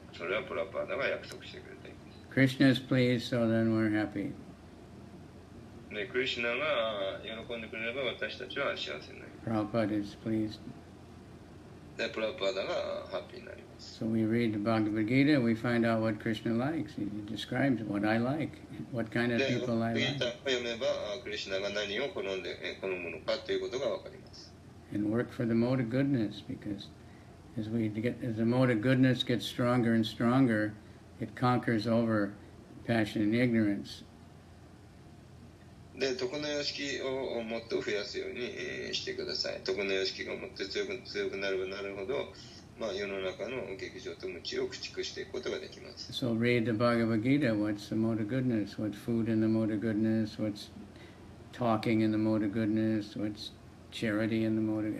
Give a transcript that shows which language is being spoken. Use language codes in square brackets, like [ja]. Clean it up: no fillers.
[ja] それはプラパーダが約束してくれています。 [en] Krishna is pleased, so then we're happy. [ja] で、クリシュナが喜んでくれれば私たちは幸せになります。 [en] Prabhupada is pleased. [ja] で、プラパーダがハッピーになります。 [en] So we read the Bhagavad Gita, we find out what Krishna likes. He describes what I like, what kind of people I like. [ja] 読めば、クリシュナが何を好むのかということがわかります。 [en] And work for the mode of goodness, because as the mode of goodness gets stronger and stronger, it conquers over passion and ignorance. [ja] で、徳の様式をもっと増やすようにしてください。徳の様式がもっと強くなればなるほど、世の中の劇場と無知を駆逐していくことができます。 [en] So read the Bhagavad Gita. What's the mode of goodness? What's food in the mode of goodness? What's talking in the mode of goodness? What's charity in the mode of...